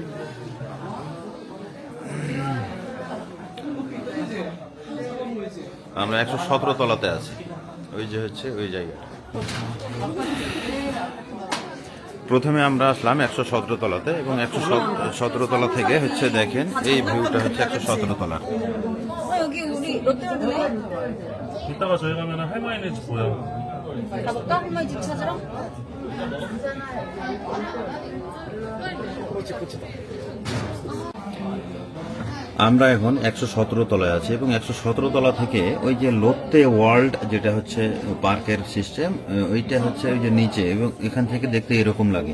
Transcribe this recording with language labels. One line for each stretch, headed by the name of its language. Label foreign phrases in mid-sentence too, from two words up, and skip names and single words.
Bangla: আমরা 117 তলাতে আছি, ওই যে হচ্ছে ওই জায়গাটা। প্রথমে আমরা আসলাম 117 তলাতে এবং 117 তলা থেকে হচ্ছে দেখেন এই ভিউটা হচ্ছে 117 তলার।
Korean: 여기 우리 롯데월드네. 이따가 저희 가면 할머니네 집 보여. 가볼까? 할머니 집 찾으러?
Bangla: আমরা এখন 117 তলায় আছি এবং 117 তলা থেকে ওই যে লোত্তে ওয়ার্ল্ড যেটা হচ্ছে পার্কের সিস্টেম, ওইটা হচ্ছে ওই যে নিচে, এবং এখান থেকে দেখতে এরকম লাগে।